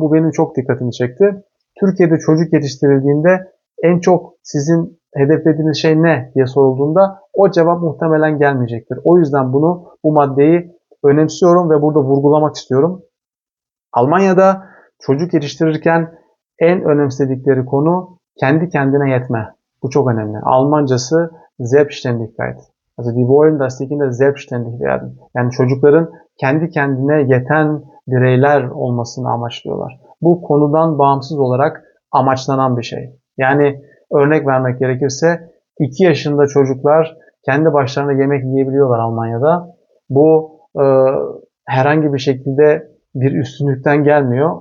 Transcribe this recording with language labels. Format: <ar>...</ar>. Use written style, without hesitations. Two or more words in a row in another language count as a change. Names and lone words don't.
<tr>Bu benim çok dikkatimi çekti. Türkiye'de çocuk yetiştirildiğinde en çok sizin hedeflediğiniz şey ne diye sorulduğunda o cevap muhtemelen gelmeyecektir. O yüzden bu maddeyi önemsiyorum ve burada vurgulamak istiyorum. Almanya'da çocuk yetiştirirken en önemsedikleri konu kendi kendine yetme. Bu çok önemli. Almancası Selbstständigkeit.</tr> <de>Also die wollen, dass die Kinder selbstständig werden.</de> <tr>Yani çocukların kendi kendine yeten bireyler olmasını amaçlıyorlar. Bu konudan bağımsız olarak amaçlanan bir şey. Yani örnek vermek gerekirse 2 yaşında çocuklar kendi başlarına yemek yiyebiliyorlar Almanya'da. Bu herhangi bir şekilde bir üstünlükten gelmiyor.</tr>